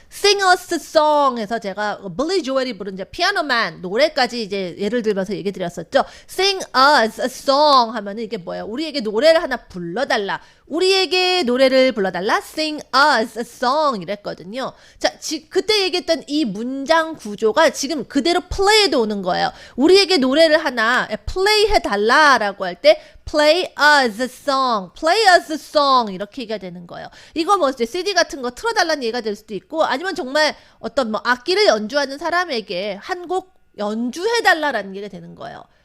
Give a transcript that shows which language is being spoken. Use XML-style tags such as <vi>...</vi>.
<en>Sing us a song</en> <ko>해서 제가 빌리 조엘이 부른 이제 피아노만 노래까지 이제 예를 들면서 얘기 드렸었죠.</ko> <en>Sing us a song</en> <ko>하면은 이게 뭐예요? 우리에게 노래를 하나 불러달라. 우리에게 노래를 불러달라.</ko> <en>Sing us a song</en> <ko>이랬거든요. 자, 그때 얘기했던 이 문장 구조가 지금 그대로 play에도 오는 거예요. 우리에게 노래를 하나 play 해달라라고 할 때</ko> <en>play us a song, play us a song</en> <ko>이렇게 얘기가 되는 거예요. 이거 뭐 CD 같은 거 틀어달라는 얘기가 될 수도 있고 아니면 정말 어떤 뭐 악기를 연주하는 사람에게 한 곡 연주해달라라는 얘기가 되는 거예요.</ko>